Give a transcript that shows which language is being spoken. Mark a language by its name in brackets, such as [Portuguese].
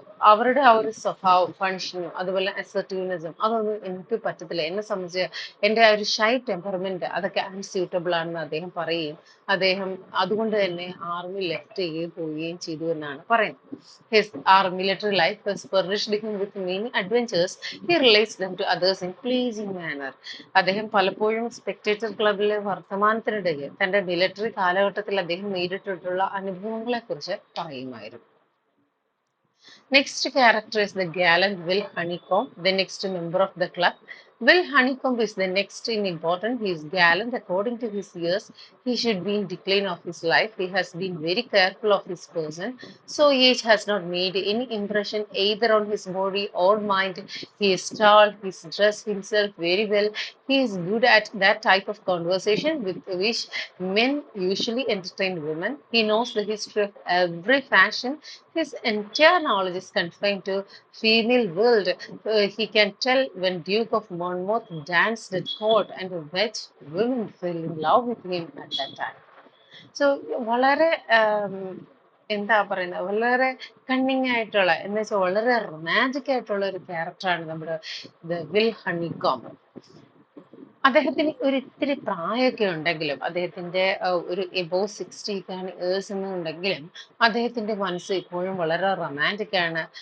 [Malayalam] അവരുടെ ആ ഒരു സ്വഭാവം, ഫങ്ഷനും അതുപോലെ അസർട്ടീവ്നെസ്സും അതൊന്നും എനിക്ക് പറ്റത്തില്ല. എന്നെ സംബന്ധിച്ച് എൻ്റെ ആ ഒരു ഷൈ ടെമ്പർമെന്റ് അതൊക്കെ അൺസ്യൂട്ടബിൾ ആണെന്ന് അദ്ദേഹം പറയുകയും അദ്ദേഹം അതുകൊണ്ട് തന്നെ ആർമി ലെഫ്റ്റ് ചെയ്യുകയും പോവുകയും ചെയ്തു എന്നാണ് പറയുന്നത്. [English] His military life has furnished him with many adventures. He relates them to others in pleasing manner. [Malayalam] അദ്ദേഹം പലപ്പോഴും സ്പെക്ടേറ്റർ ക്ലബിലെ വർത്തമാനത്തിനിടയിൽ തന്റെ മിലിറ്ററി കാലഘട്ടത്തിൽ അദ്ദേഹം നേരിട്ടിട്ടുള്ള അനുഭവങ്ങളെ കുറിച്ച് പറയുമായിരുന്നു. [English] Next character is the gallant Will Honeycomb, the next member of the club. Will Honeycomb is the next in importance. He is gallant according to his years. He should be in decline of his life. He has been very careful of his person. So age has not made any impression either on his body or mind. He is tall. He dressed himself very well. He is good at that type of conversation with which men usually entertain women. He knows the history of every fashion. His entire knowledge is confined to female world. He can tell when Duke of Monmouth danced at court and which women fell in love with him at that time. [Malayalam] So വളരെ എന്താ പറയുന്നത്, വളരെ cunning ആയിട്ടുള്ള എന്ന് വെച്ചാൽ വളരെ romantic ആയിട്ടുള്ള ഒരു ക്യാരക്ടറാണ് നമ്മുടെ വിൽ ഹണികോംബ്. അദ്ദേഹത്തിന് ഒരു ഇത്തിരി പ്രായമൊക്കെ ഉണ്ടെങ്കിലും അദ്ദേഹത്തിന്റെ ഒരു എബോവ് 60 ഇയേഴ്സ് എന്നുണ്ടെങ്കിലും അദ്ദേഹത്തിന്റെ മനസ്സ് ഇപ്പോഴും വളരെ റൊമാൻറ്റിക് ആണ്.